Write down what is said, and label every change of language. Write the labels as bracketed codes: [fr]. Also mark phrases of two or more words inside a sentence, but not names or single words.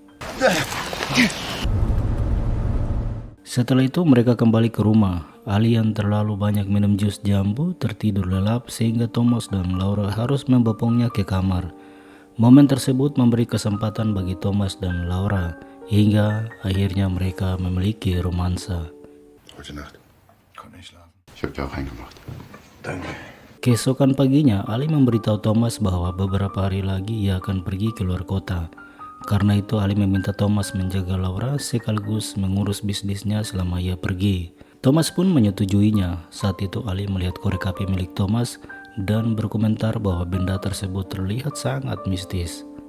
[id] Setelah itu mereka kembali ke rumah. Ali yang terlalu banyak minum jus jambu tertidur lelap sehingga Thomas dan Laura harus membopongnya ke kamar. Momen tersebut memberi kesempatan bagi Thomas dan Laura hingga akhirnya mereka memiliki romansa. [de] Gute Nacht. Konnte nicht schlafen. Ich hab dir auch reingemacht. Danke. [id] Keesokan paginya, Ali memberitahu Thomas bahwa beberapa hari lagi ia akan pergi ke luar kota. Karena itu Ali meminta Thomas menjaga Laura sekaligus mengurus bisnisnya selama ia pergi. Thomas pun menyetujuinya. Saat itu Ali melihat korek api milik Thomas dan berkomentar bahwa benda tersebut terlihat sangat mistis.